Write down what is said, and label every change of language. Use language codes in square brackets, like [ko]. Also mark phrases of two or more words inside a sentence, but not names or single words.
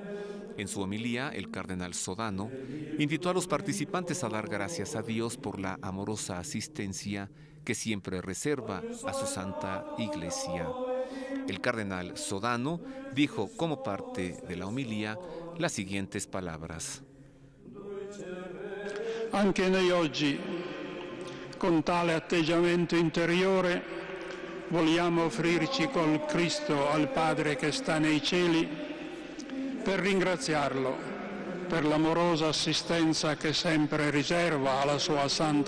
[es] En su homilía, el cardenal Sodano invitó a los participantes a dar gracias a Dios por la amorosa asistencia que siempre reserva a su Santa Iglesia. El cardenal Sodano dijo como parte de la homilía las siguientes palabras. [it] Anche noi oggi, con tale atteggiamento interiore, vogliamo offrirci col Cristo al Padre che sta nei cieli per ringraziarlo per l'amorosa assistenza che sempre riserva alla sua Santa